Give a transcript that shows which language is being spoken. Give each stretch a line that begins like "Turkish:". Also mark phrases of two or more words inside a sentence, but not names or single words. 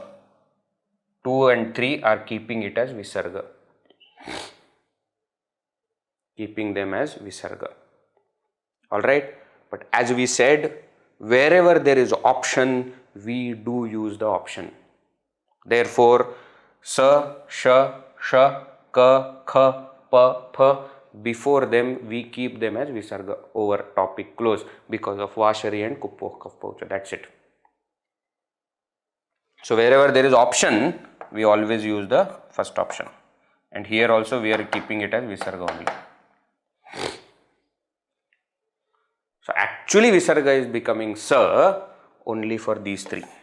English: 2 and 3 are keeping it as Visarga. Keeping them as Visarga. Alright? But as we said, wherever there is option, we do use the option. Therefore,
Sanskrit: sa, sha, sha, ka, kha, pa, pha,
English: before them we keep them as Visarga over topic close because of Vashari and
Sanskrit: Kuppoh Kaf Paucha.
English: That's it. So wherever there is option, we always use the first option. And here also we are keeping it as Visarga only. So actually Visarga is becoming sa only for these three.